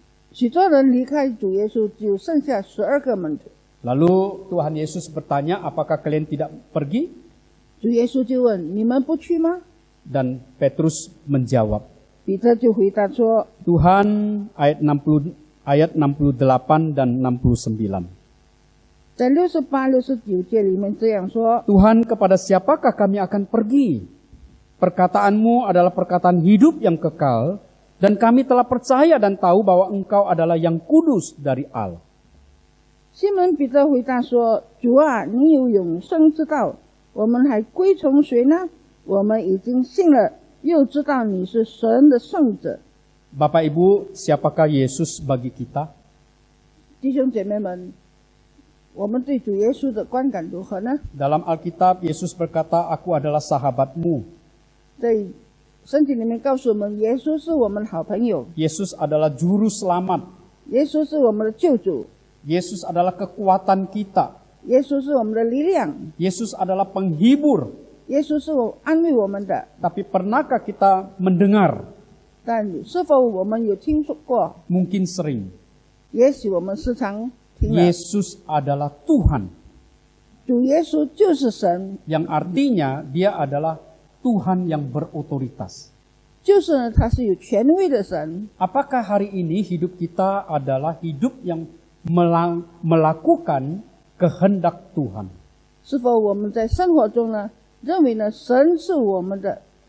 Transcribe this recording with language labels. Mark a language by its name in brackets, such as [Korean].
[Chinese] 许多人离开主耶稣，只剩下12个门徒。 [Indonesian] Lalu Tuhan Yesus bertanya, apakah kalian tidak pergi? [Chinese] 主耶稣就问：“你们不去吗 [Indonesian] Dan Petrus menjawab,？” [Chinese] 彼得就回答说 [Indonesian] Tuhan, ayat 68 dan 69. [Chinese] 在68、69节里面这样说 [Indonesian] Tuhan, kepada siapakah kami akan pergi? Perkataanmu adalah perkataan hidup yang kekal, dan kami telah percaya dan tahu bahwa Engkau adalah yang kudus dari Allah. [Chinese] 西门彼得回答说：“主啊，你有永生之道，我们还归从谁呢？我们已经信了，又知道你是神的圣者。” [Indonesian] Bapak Ibu, siapakah Yesus bagi kita? [Chinese] 弟兄姐妹们，我们对主耶稣的观感如何呢？ [Indonesian] Dalam Alkitab, Yesus berkata, Aku adalah sahabatmu. [Chinese] 在圣经里面告诉我们，耶稣是我们的好朋友， [Indonesian] Yesus adalah juru selamat. [Chinese] 耶稣是我们的救主， [Indonesian] Yesus adalah kekuatan kita. [Chinese] 耶稣是我们的力量， [Indonesian] Yesus adalah penghibur. [Chinese] 耶稣是安慰我们的。 [Indonesian] Tapi pernahkah kita mendengar? [Chinese] 但是否我们有听说过？ [Indonesian] Mungkin sering. [Chinese] 也许我们时常听了， [Indonesian] Yesus adalah Tuhan. [Chinese] 主耶稣就是神， [Indonesian] Yang artinya dia adalah Tuhan yang berotoritas. [Chinese] 就是呢，他是有权威的神。 [Indonesian] Apakah hari ini hidup kita adalah hidup yang melakukan kehendak Tuhan? [Chinese] 是否我们在生活中呢，认为呢，神是我们的